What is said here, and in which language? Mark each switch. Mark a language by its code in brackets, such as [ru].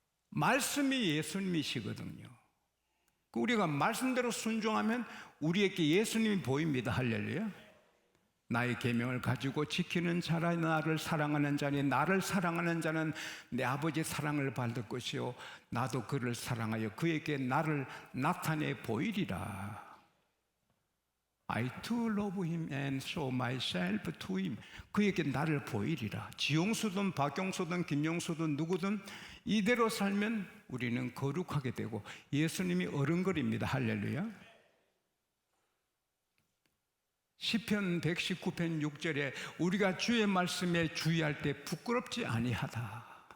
[ko] 말씀이 예수님이시거든요. 우리가 말씀대로 순종하면 우리에게 예수님이 보입니다. 할렐루야. 나의 계명을 가지고 지키는 자라 나를 사랑하는 자니 나를 사랑하는 자는 내 아버지 사랑을 받을 것이요 나도 그를 사랑하여 그에게 나를 나타내 보이리라. [en] I too love him and show myself to him. [ko] 그에게 나를 보이리라. 지용수든 박용수든 김용수든 누구든 이대로 살면 우리는 거룩하게 되고 예수님이 어른거립니다. 할렐루야. 시편 119편 6절에 우리가 주의 말씀에 주의할 때 부끄럽지 아니하다.